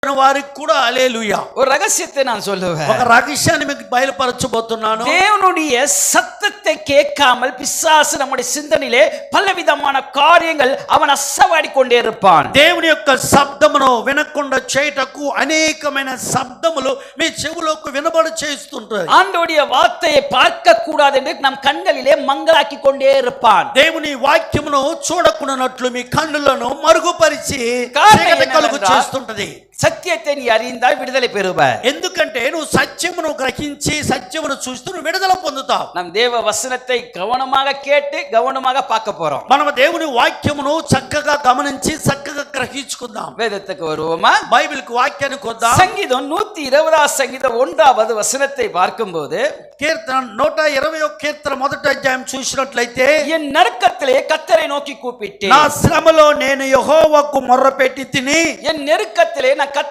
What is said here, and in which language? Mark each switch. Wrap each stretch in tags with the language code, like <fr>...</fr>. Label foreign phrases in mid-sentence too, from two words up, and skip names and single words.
<te>వారికి కూడా హల్లెలూయా.</te> <ta>ஒரு ரகசியத்தை நான் சொல்லுவேன்.</ta> <te>ఒక రహస్యాన్ని మీకు బయలుపరచబోతున్నాను.</te> <ta>தேவனுடைய சத்தத்தை கேட்காமல் பிசாசு நம்முடைய சிந்தனையிலே பலவிதமான காரியங்கள் அவன் அசைவாடி கொண்டே இருப்பான்.</ta> <te>దేవుని యొక్క శబ్దమును వినకుండా చేయటకు అనేకమైన శబ్దములు మీ చెవులకు వినబడి చేస్తుంటాయి.</te> <ta>ஆண்டவருடைய வார்த்தையை பார்க்க கூடாது என்று நம் கண்களிலே மங்கலாக்கி கொண்டே இருப்பான்.</ta> <te>దేవుని వాక్యమును చూడకుండానట్లు మీ కన్నులను మరుగుపరిచి కారణం చీకటి కలుగు ఏంటంటే చేస్తుంటది.</te> <ta>சத்தியத்தை நீ அறிந்தால் விடுதலை பெறுவாய்.</ta> <te>ఎందుకంటే నువ్వు సత్యమును గ్రహించి సత్యమును చూస్తూ నువ్వు విడుదల పొందుతావు.</te> <ta>நம் தேவ வசனத்தை கவனமாக கேட்டு கவனமாக பார்க்க போறோம்.</ta> <te>మనం దేవుని వాక్యమును చక్కగా గమనించి చక్కగా గ్రహించుకుందాం.</te> <ta>வேதத்துக்கு வருவோமா?</ta> <te>బైబిల్కి వాక్యానికి వద్దాం.</te> <ta>சங்கீதம் 120 சங்கீதம் 1வது வசனத்தை பார்க்கும்போது</ta> <te>కీర్తన 121 కీర్తన మొదటి అధ్యాయం చూసినట్లయితే</te> <ta>என் நெருக்கத்திலே கர்த்தரை நோக்கி கூப்பிட்டேன்.</ta> <te>నా శ్రమలో నేను యెహోవాకు మొర్రపెట్టి తిని</te> <ta>என் நெருக்கத்திலே நான்</ta>